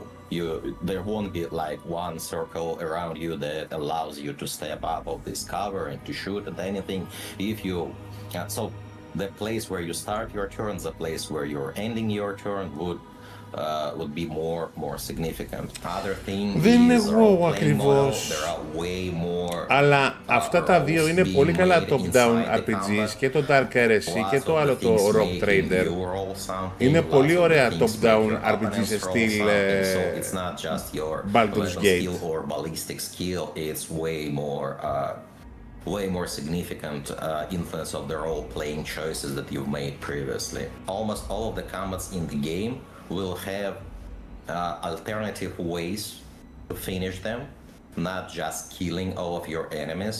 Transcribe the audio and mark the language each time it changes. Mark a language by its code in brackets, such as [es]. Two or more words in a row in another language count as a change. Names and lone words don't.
[en] There won't be like one circle around you that allows you to step up of this cover and to shoot at anything. So the place where you start your turn, the place where you're ending your turn would be more significant. Other thing [el] Δεν είναι [en] is [el] εγώ ακριβώς. [en] there are way more. [el] Αλλά αυτά τα δύο είναι πολύ καλά [en] top-down RPGs, [el] και το Dark Heresy και το άλλο το Rogue Trader. Είναι πολύ ωραία [en] top-down RPG [el] σε στυλ Baldur's Gate. [en] Or ballistic skill, it's way more significant influence of the role-playing choices that you've made previously. Almost all of the combats in the game will have alternative ways to finish them, not just killing all of your enemies.